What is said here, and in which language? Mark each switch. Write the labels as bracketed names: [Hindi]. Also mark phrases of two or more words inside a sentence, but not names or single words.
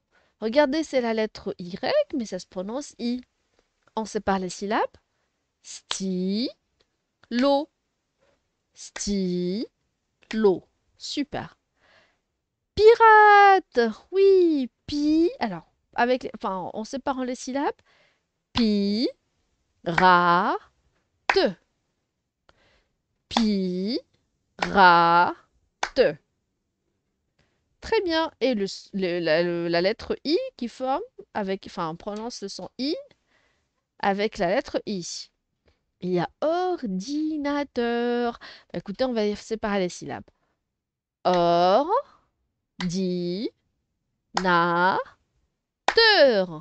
[French] Regardez, c'est la lettre Y, mais ça se prononce I. On sépare les syllabes. Stylo, stylo. Super. Pirate, oui, pi. Alors, enfin, en séparant les syllabes. Pi, ra, te. Pi, ra, te. Très bien. Et la lettre I qui forme avec, enfin, on prononce le son I avec la lettre I. Il y a ordinateur. Bah, écoutez, on va séparer les syllabes. Or, di, na, teur.